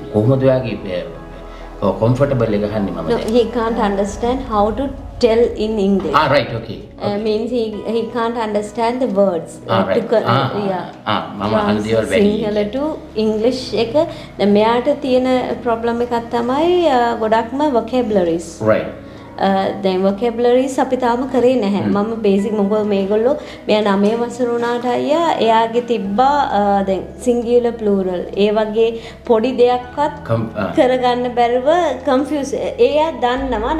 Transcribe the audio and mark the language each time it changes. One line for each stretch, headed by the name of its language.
Sinhala: කොහොමද ඔයාගේ comfortable එක ගහන්නේ මම දැන්?
English: He can't understand how to tell in English. Right, okay. Means he can't understand the words.
Sinhala: Right. මම අහන දේවල් වැඩි. සිංහල to English එක දැන් මෙයාට තියෙන problem එකක් තමයි ගොඩක්ම vocabularies.
English: Right.
Sinhala: දැන් vocabularies අපි තාම කරේ නැහැ. මම බේසික් මොකද මේගොල්ලෝ මෙයා 9 වසර වුණාට අයියා එයාගේ තිබ්බා දැන් singular plural ඒ වගේ පොඩි දෙයක්වත් කරගන්න බැරුව confuse එයා දන්නවා.